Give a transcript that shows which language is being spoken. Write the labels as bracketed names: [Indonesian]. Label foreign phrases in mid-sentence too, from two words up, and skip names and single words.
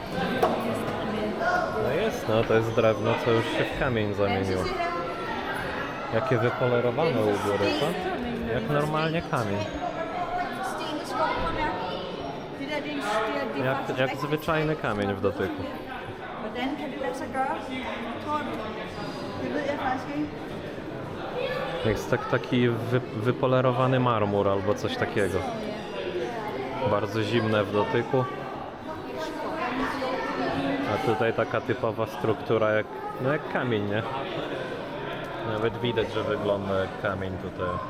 [Polish] No jest, no to jest drewno, co już się w kamień zamieniło. Jakie wypolerowane u góry, co? Jak normalnie kamień. Jak zwyczajny kamień w dotyku. [Danish] Hvordan kan det lade sig gøre? Tror du? Det ved jeg faktisk ikke. [Polish] Jest taki wypolerowany marmur albo coś takiego. Bardzo zimne w dotyku. A tutaj taka typowa struktura jak, no jak kamień, nie? Nawet widać, że wygląda jak kamień tutaj.